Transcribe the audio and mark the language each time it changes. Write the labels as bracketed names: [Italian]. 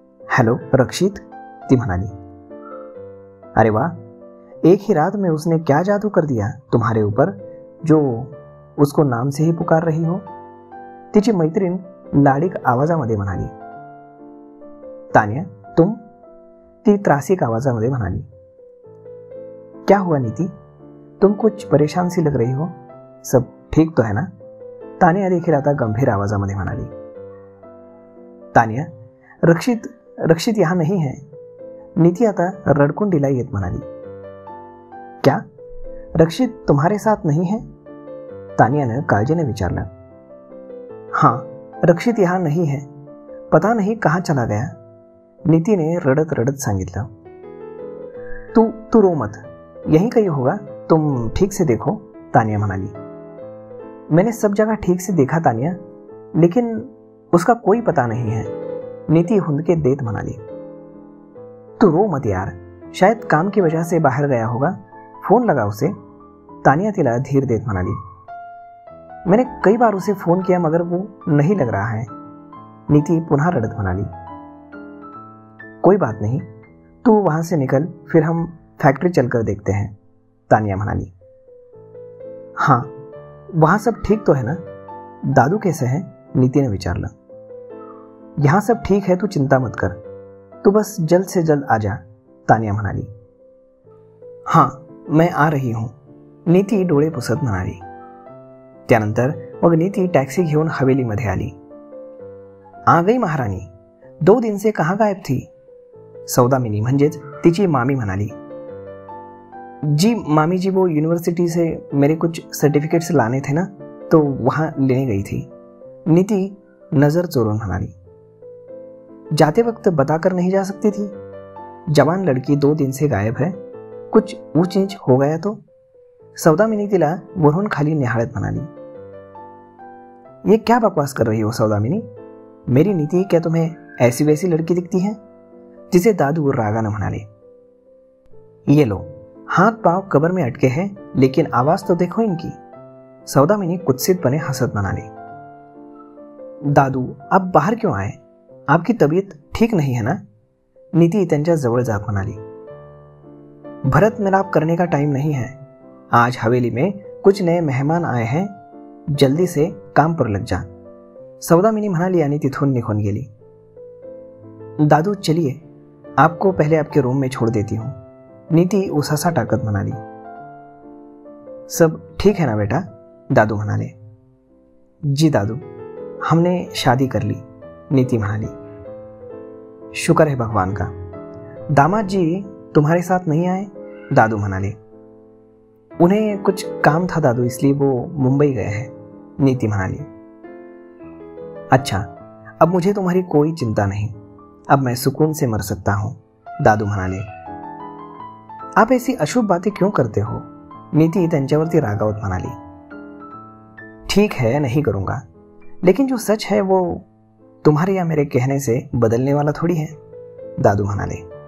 [Marathi] Hello रक्षित, ती म्हणाली. [Hindi] अरे वाह, एक ही रात में उसने क्या जादू कर दिया तुम्हारे ऊपर जो उसको नाम से ही पुकार रही हो, [Marathi] तिची मैत्रीण लाडीक आवाजामध्ये म्हणाली. [Hindi] तान्या, तुम? [Marathi] ती त्रासिक आवाजामध्ये म्हणाली. [Hindi] क्या हुआ नीति, तुम कुछ परेशान सी लग रही हो, सब ठीक तो है ना? [Marathi] तान्या देखील आता गंभीर आवाजामध्ये म्हणाली. [Hindi] तान्या, रक्षित यहाँ नहीं है, [Marathi] नीति आता रडकुंडीला येत म्हणाली. [Hindi] क्या रक्षित तुम्हारे साथ नहीं है? [Marathi] तानियाने काळजीने विचारलं. [Hindi] हाँ, रक्षित यहाँ नहीं है, पता नहीं कहाँ चला गया, नीति ने [Marathi] रडत रडत सांगितलं. [Hindi] तू रो मत, यही कहीं होगा, तुम ठीक से देखो, [Marathi] तानिया म्हणाली. [Hindi] मैंने सब जगह ठीक से देखा तानिया, लेकिन उसका कोई पता नहीं है, [Marathi] नीति हुंदके देत म्हणाली. [Hindi] तू रो मत यार, शायद काम की वजह से बाहर गया होगा, फोन लगा उसे, [Marathi] तानिया तिला धीर देत म्हणाली. [Hindi] मैंने कई बार उसे फोन किया मगर वो नहीं लग रहा है, [Marathi] नीति पुनः रडत म्हणाली. [Hindi] कोई बात नहीं, तू वहां से निकल, फिर हम फैक्ट्री चलकर देखते हैं, [Marathi] तानिया म्हणाली. [Hindi] हाँ, वहां सब ठीक तो है ना? दादू कैसे हैं? नीति ने [Marathi] विचारलं. [Hindi] यहाँ सब ठीक है, तू चिंता मत कर, तू बस जल्द से जल्द आ जा, [Marathi] तानिया म्हणाली. [Hindi] हां, मैं आ रही हूं, [Marathi] नीति डोळे पुसत म्हणाली. त्यानंतर मग नीति टॅक्सी घेऊन हवेलीमध्ये आली. [Hindi] आ गई महारानी, 2 दिन से कहाँ गायब थी? [Marathi] सौदामिनी म्हणजेच तिची मामी म्हणाली. [Hindi] जी मामी जी, वो यूनिवर्सिटी से मेरे कुछ सर्टिफिकेट्स लाने थे ना, तो वहां लेने गई थी, [Marathi] नीति नजर चोरून म्हणाली. [Hindi] जाते वक्त बताकर नहीं जा सकती थी? जवान लड़की 2 दिन से गायब है, कुछ ऊंच नीच हो गया तो? [Marathi] सौदामिनी तिला वरून खाली निहाळत म्हणाली. [Hindi] ये क्या बकवास कर रही हो सौदामिनी? मेरी नीति क्या तुम्हें ऐसी वैसी लड़की दिखती है? जिसे [Marathi] दादू रागानं म्हणाले. [Hindi] ये लो, हाथ पांव कबर में अटके हैं, लेकिन आवाज तो देखो इनकी, [Marathi] सौदामिनी कुत्सितपणे हसत म्हणाली. [Hindi] दादू, आप बाहर क्यों आए? आपकी तबीयत ठीक नहीं है ना? [Marathi] नीति त्यांच्या जवळ जात म्हणाली. [Hindi] भरत मिलाप करने का टाइम नहीं है। आज हवेली में कुछ नए मेहमान आए हैं, जल्दी से काम पर लग जा, [Marathi] सौदामिनी म्हणाली आणि तिथून निघून गेली. [Hindi] दादू चलिए, आपको पहले आपके रूम में छोड़ देती हूँ, [Marathi] नीती उसासा टाकत म्हणाली. [Hindi] सब ठीक है ना बेटा, [Marathi] दादू म्हणाले. [Hindi] जी दादू, हमने शादी कर ली, [Marathi] नीति म्हणाली. [Hindi] शुक्र है भगवान का. दामाद जी तुम्हारे साथ नहीं आए, [Marathi] दादू म्हणाले. [Hindi] उन्हें कुछ काम था दादू, इसलिए वो मुंबई गए हैं, [Marathi] नीति म्हणाली. [Hindi] अच्छा, अब मुझे तुम्हारी कोई चिंता नहीं, अब मैं सुकून से मर सकता हूं, [Marathi] दादू म्हणाले. [Hindi] आप ऐसी अशुभ बातें क्यों करते हो, [Marathi] नीति त्यांच्यावरती रागावत म्हणाली. [Hindi] ठीक है, नहीं करूंगा, लेकिन जो सच है वो तुम्हारे या मेरे कहने से बदलने वाला थोड़ी है, [Marathi] दादू म्हणाले.